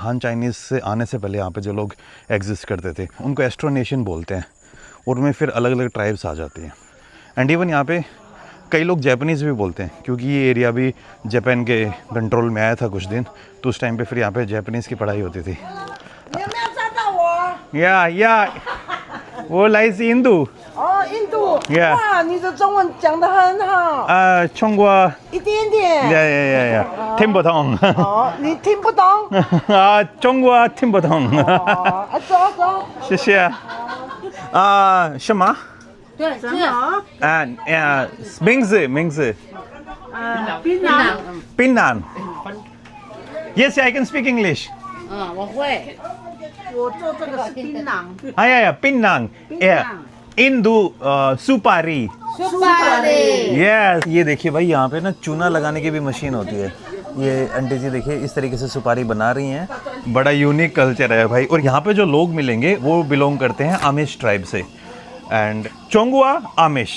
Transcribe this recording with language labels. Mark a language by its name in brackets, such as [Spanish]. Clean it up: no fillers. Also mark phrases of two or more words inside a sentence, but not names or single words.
[Hindi] हान चाइनीज़ से आने से पहले यहाँ पे जो लोग एग्जिस्ट करते थे उनको एस्ट्रोनेशन बोलते हैं, और उनमें फिर अलग अलग ट्राइब्स आ जाती हैं। [English] and even [Hindi] यहाँ पे कई लोग जापानीज़ भी बोलते हैं, क्योंकि ये एरिया भी जापान के कंट्रोल में आया था कुछ दिन, तो उस टाइम पे फिर यहाँ पे जापानीज़ की पढ़ाई होती थी। [Chinese] 呀我来自印度. 哦，印度。 [English] Yeah. [Chinese] 哇，你的中文讲得很好。中国一点点。呀，听不懂。哦，你听不懂。中国听不懂。走走。谢谢。什么？对，什么？名字。槟榔。 [English] 槟榔。Yes, I can speak English. [Chinese] 我会。我做这个是槟榔。 [Hindi] 槟榔。इंदू सुपारी। यस, ये देखिए भाई यहाँ पे ना चूना लगाने की भी मशीन होती है। ये आंटी जी देखिए इस तरीके से सुपारी बना रही हैं। बड़ा यूनिक कल्चर है भाई। और यहाँ पे जो लोग मिलेंगे वो बिलोंग करते हैं आमिश ट्राइब से। एंड चोंगुआ आमिश।